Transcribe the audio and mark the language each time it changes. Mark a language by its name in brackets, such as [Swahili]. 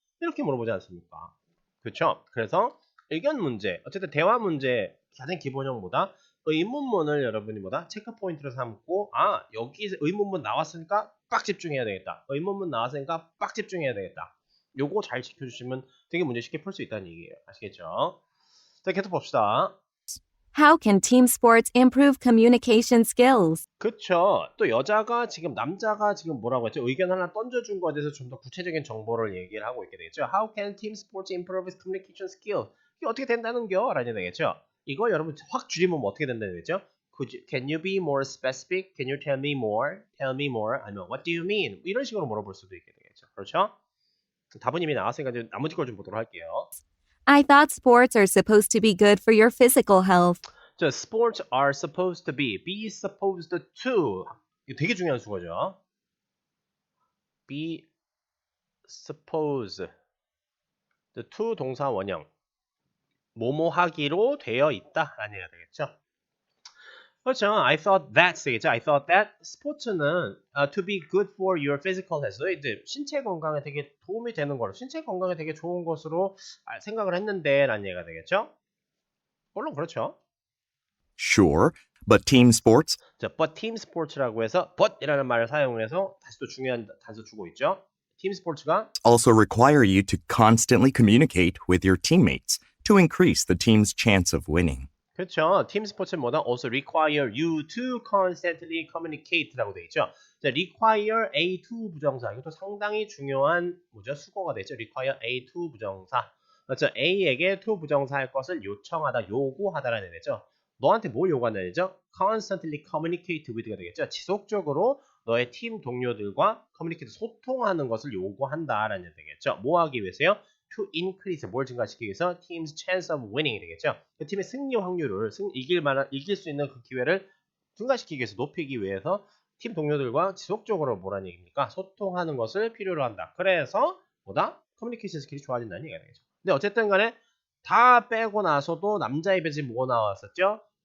[Korean] 이렇게 물어보지 않습니까? 그렇죠? 그래서 의견 문제, 어쨌든 대화 문제 가장 기본형 뭐다? 의문문을 여러분이 뭐다? 체크 포인트로 삼고 여기 의문문 나왔으니까 빡 집중해야 되겠다. 의문문 나왔으니까 빡 집중해야 되겠다. 요거 잘 지켜주시면 되게 문제 쉽게 풀 수 있다는 얘기예요. 아시겠죠? 자, 계속 봅시다. [English] How can team sports improve communication skills? [Korean] 그쵸. 또 남자가 지금 뭐라고 했죠? 의견 하나 던져준 거에 대해서 좀 더 구체적인 정보를 얘기를 하고 있게 되겠죠. [English] How can team sports improve communication skills? [Korean] 이게 어떻게 된다는겨? 라는 되겠죠. 이거 여러분 확 줄이면 어떻게 된다는 거죠? [English] Can you be more specific? Can you tell me more? Tell me more? 아니면 What do you mean? [Korean] 이런 식으로 물어볼 수도 있게 되겠죠. 그렇죠? 답은 이미 나왔으니까 이제 나머지 걸 좀 보도록 할게요. [English] I thought sports are supposed to be good for your physical health. 자, sports are supposed to be supposed to. [Korean] 이거 되게 중요한 수거죠. [English] be supposed to [Korean] 동사 원형. 뭐뭐 하기로 되어 있다라는 얘기가 되겠죠. 그렇죠. [English] I thought that 되겠죠. I thought that 스포츠는 to be good for your physical health. [Korean] 이제 신체 건강에 되게 도움이 되는 거로, 신체 건강에 되게 좋은 것으로 생각을 했는데라는 얘기가 되겠죠. 물론 그렇죠. [English] Sure, but team sports [Korean] 자, [English] but team sports [Korean] 라고 해서 but이라는 말을 사용해서 다시 또 중요한 단서 주고 있죠. 팀 스포츠가 [English] also require you to constantly communicate with your teammates to increase the team's chance of winning. [Korean] 그렇죠. 팀 스포츠는 뭐다? [English] Also require you to constantly communicate라고 되어 있죠. 자, require a to 부정사. [Korean] 이것도 상당히 중요한 뭐죠? 수거가 되죠. [English] require a to 부정사. [Korean] 그렇죠. A에게 to 부정사할 것을 요청하다, 요구하다라는 얘기죠. 너한테 뭘 요구한다는 얘기죠? [English] constantly communicate with가 되겠죠. [Korean] 지속적으로 너의 팀 동료들과 communicate, 소통하는 것을 요구한다라는 얘기 되겠죠. 뭐 하기 위해서요? [English] to increase, [Korean] 뭘 증가시키기 위해서 [English] team's chance of winning이 되겠죠. [Korean] 그 팀의 승리 확률을 이길 수 있는 그 기회를 증가시키기 위해서, 높이기 위해서 팀 동료들과 지속적으로 뭐라는 얘기입니까? 소통하는 것을 필요로 한다. 그래서 뭐다? 커뮤니케이션 스킬이 좋아진다는 얘기가 되겠죠. 근데 어쨌든 간에 다 빼고 나서도 남자 입에서 뭐 나왔었죠?